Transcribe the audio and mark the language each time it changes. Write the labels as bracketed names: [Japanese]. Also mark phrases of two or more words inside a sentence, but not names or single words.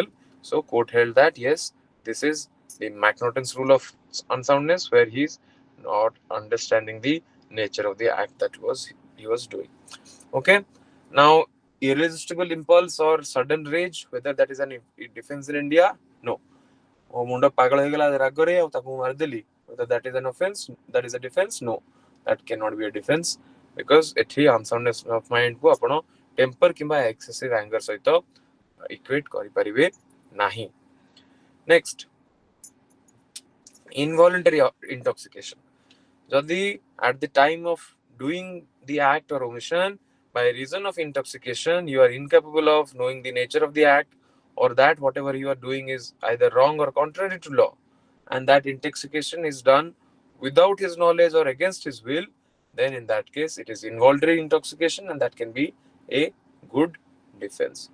[English] So court held that yes, this is the McNaughton's rule of unsoundness, where he's not understanding the nature of the act that he was doing. Okay. Now, irresistible impulse or sudden rage, whether that is an defense in India? No. [Odia] ମୋ ମୁଣ୍ଡ ପାଗଳ ହେଇଗଲା ରାଗରେ ଆଉ ତାକୁ ମାରିଦେଲି, [English] whether that is an offense, that is a defense? No, that cannot be a defense, because ଏଠି unsoundness of mind [Odia] କୁ ଆପଣ [English] temper କିମ୍ବା excessive anger ସହିତ equate [Odia] କରିପାରିବେ ନାହିଁ. [English] Next, involuntary intoxication. ଯଦି at the time of doing the act or omission, by reason of intoxication, you are incapable of knowing the nature of the act, or that whatever you are doing is either wrong or contrary to law, and that intoxication is done without his knowledge or against his will, then in that case it is involuntary intoxication, and that can be a good defense.